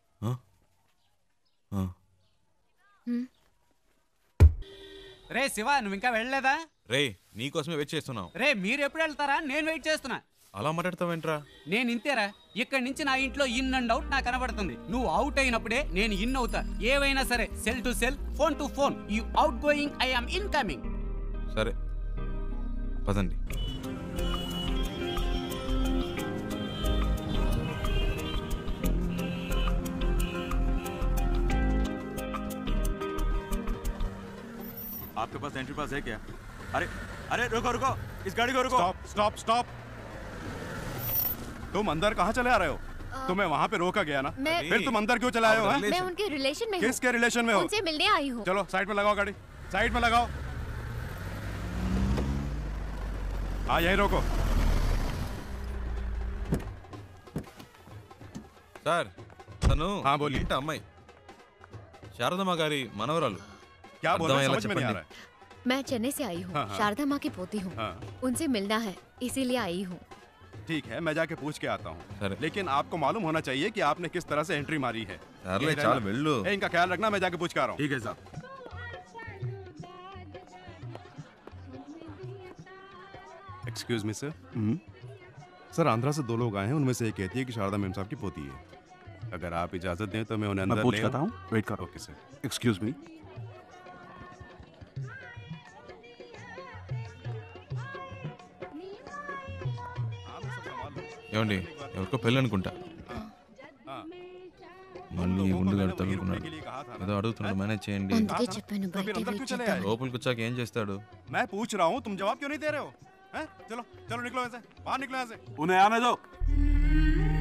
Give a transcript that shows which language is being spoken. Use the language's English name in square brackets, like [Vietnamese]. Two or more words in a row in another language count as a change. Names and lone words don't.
[Telugu] రే శివ, నువ్వు ఇంకా వెళ్ళలేదా? రే నీకోసమే వెయిట్ చేస్తున్నావు. రే మీరు ఎప్పుడు వెళ్తారా? నేను వెయిట్ చేస్తున్నా. అలా మాట్లాడతావేంట్రా? నేను ఇంతేరా. ఇక్కడి నుంచి నా ఇంట్లో [English] in and out [Telugu] నాకు కనబడుతుంది. నువ్వు అవుట్ అయినప్పుడే నేను ఇన్ అవుతా. ఏవైనా సరే, [English] cell to cell, phone to phone. You outgoing, I am incoming. [Telugu] సరే పదండి. [Hindi] आपके पास एंट्री पास है क्या? अरे अरे रुको रुको, इस गाड़ी को रुको. [English] Stop stop stop. [Hindi] तुम अंदर कहाँ चले आ रहे हो? तुम्हें वहाँ पे रोका गया ना, फिर तुम अंदर क्यों चले आए हो? मैं उनके रिलेशन में हूँ. किसके रिलेशन में हो? उनसे मिलने आई हूँ. चलो साइड में लगाओ गाड़ी, साइड में लगाओ. हाँ यही रोको. [Telugu] సార్, తను [Hindi] बोलिए. [Telugu] ఇంటి అమ్మాయి, శారదమ్మ గారి మనవరాలు. [Hindi] क्या बोल रहे हैं समझ में नहीं आ रहा है. मैं चेन्नई से आई हूँ. शारदा माँ की पोती हूँ. उनसे मिलना है, इसीलिए आई हूँ. ठीक है, मैं जाके पूछ के आता हूँ. लेकिन आपको मालूम होना चाहिए कि आपने किस तरह से एंट्री मारी है. चाल वेल्लू. इनका ख्याल रखना, मैं जाके पूछ के आ रहा हूँ. ठीक है साहब. [English] Excuse me sir. [Hindi] सर आंध्रा से 2 लोग आए हैं, उनमें से एक कहती है कि शारदा मैम साहब की पोती है। अगर आप इजाजत दें तो मैं उन्हें अंदर मैं पूछ ले करता हूँ, वेट करो। [English] Okay sir. Excuse me. [Telugu] ఏమండి ఎవరికో పెళ్ళి అనుకుంటా మళ్ళీ గుండు గడతాడు అనుకున్నాడు ఏదో అడుగుతున్నాడు మేనేజ్ చేయండి అందుకే చెప్పాను బయట వెయిట్ చేద్దాం. లోపలికి వచ్చాక ఏం చేస్తాడు [Hindi] मैं पूछ रहा हूँ, तुम जवाब क्यों नहीं दे रहे हो? हैं? चलो चलो निकलो यहाँ से, बाहर निकलो यहाँ से। उन्हें आने दो।